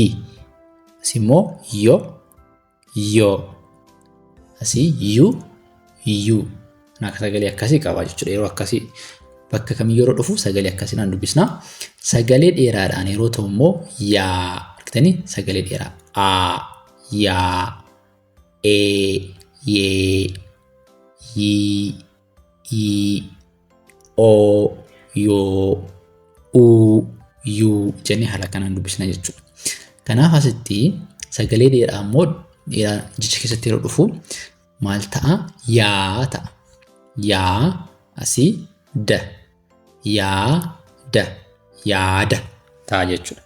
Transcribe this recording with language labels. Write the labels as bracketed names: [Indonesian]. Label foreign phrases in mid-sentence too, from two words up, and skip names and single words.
[Oromo] Asimmoo yoo. Asii yu. Akka sagalee akkasii qaba jechuudha. Yeroo akkasii bakka kamiyyuu yeroo dhufu sagalee akkasiidhaan dubbisna. Sagalee dheeraadhaan yeroo ta'u immoo yaa argitanii sagalee dheeraa a yaa e yee yi i o yoo u yu jennee haala kanaan dubbisna jechuudha. Kanaaf asitti sagalee dheeraa immoo jecha keessatti yeroo dhufu maal ta'a? Yaa ta'a. Yaa asii da yaada ta'a jechuudha.